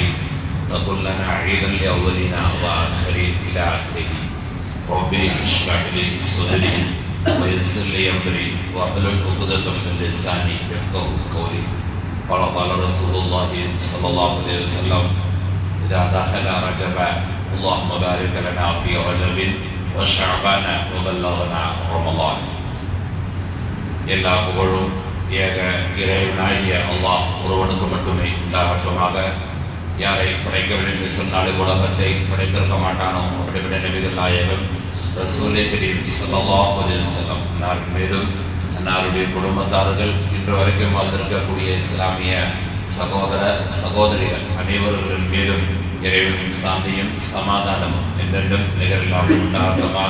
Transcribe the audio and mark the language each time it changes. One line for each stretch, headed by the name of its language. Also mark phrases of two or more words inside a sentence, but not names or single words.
Arabic: تكن لنا عيدا لأولنا وآخرين إلى آخره ربي اشرح لي صدري ويسر لي أمري واحلل عقدة من لساني يفقهوا قولي قال رسول الله صلى الله عليه وسلم إذا دخل رجب اللهم بارك لنا في رجب وشعبان وبلغنا رمضان
Tamil: எல்லா புகழும் ஏக இறைவனாகிய அல்லாஹ் ஒருவனுக்கு மட்டுமே உண்டாகட்டுமாக. யாரை படைக்கவில்லை என்று சொன்னால் உலகத்தை படைத்திருக்க மாட்டானோ அப்படிப்பட்ட நபிகள் நாயகம்
Arabic: رسول كريم صلى الله عليه وسلم
Tamil: அன்னார் மீதும் அன்னாருடைய குடும்பத்தார்கள் இன்று வரைக்கும் வாழ்ந்திருக்கக்கூடிய இஸ்லாமிய சகோதர சகோதரிகள் அனைவர்களின் மீதும் இறைவனின் சாந்தியும் சமாதானமும் என்றென்றும் நிகழ்காலம் உண்டாகட்டுமாக.